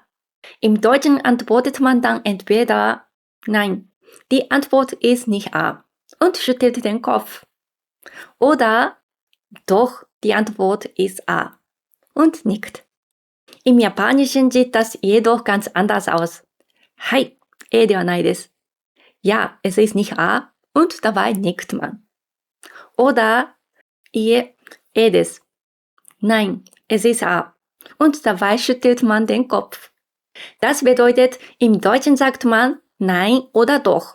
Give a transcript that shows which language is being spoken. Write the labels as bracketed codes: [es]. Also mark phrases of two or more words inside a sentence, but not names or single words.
[de] Im Deutschen antwortet man dann entweder, nein, die Antwort ist nicht A und schüttelt den Kopf. Oder, doch, die Antwort ist A und nickt. Im Japanischen sieht das jedoch ganz anders aus. [ja] はい、ではないです. [de] Ja, es ist nicht A und dabei nickt man. [ja] Oder, いえ、です. [de] Nein, es ist A und dabei schüttelt man den Kopf. Das bedeutet, im Deutschen sagt man nein oder doch.